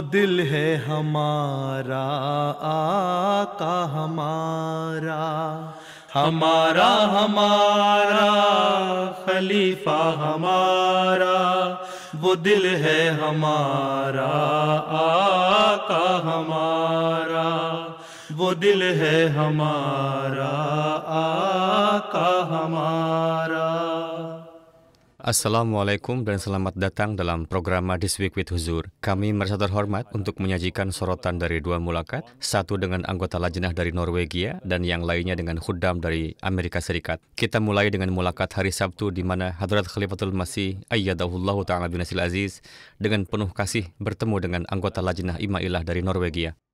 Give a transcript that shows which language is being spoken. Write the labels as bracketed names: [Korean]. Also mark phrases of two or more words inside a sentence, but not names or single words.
[Hindi] दिल है हमारा, आका हमारा, हमारा हमारा खलीफा हमारा, वो दिल है हमारा, आका हमारा, वो दिल है हमारा, आका हमारा. [Indonesian] Assalamualaikum dan selamat datang dalam program This Week with Huzur. Kami merasa terhormat untuk menyajikan sorotan dari dua mulakat, satu dengan anggota lajnah dari Norwegia dan yang lainnya dengan khuddam dari Amerika Serikat. Kita mulai dengan mulakat hari Sabtu di mana Hadrat Khalifatul Masih [Arabic] أيده الله تعالى بنصره العزيز [Indonesian] dengan penuh kasih bertemu dengan anggota lajnah Imailah dari Norwegia.